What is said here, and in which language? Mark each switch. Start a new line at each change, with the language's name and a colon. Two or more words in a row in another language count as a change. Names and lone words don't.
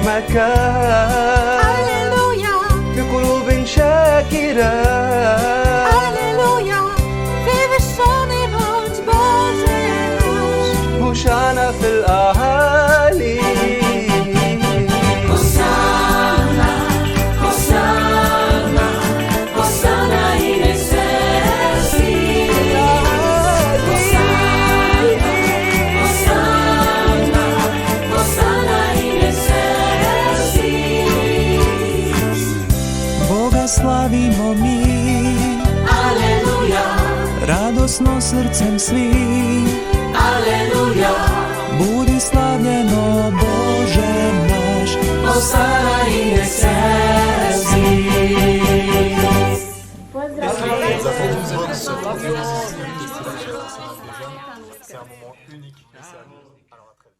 Arabic: بركات هللويا بقلوب شاكرة هللويا في
Polish: wyższony bądź Boże nasz
Arabic: هوشعنا في الأعالي
Latin: Hosanna Hosanna Hosanna in excelsis Hosanna Hosanna in excelsis
Croatian: Boga slavimo mi Alleluja radosno srcem svi Alleluja Budi slavljeno Bože naš
Latin: Hosanna in excelsis
French: C'est un moment unique.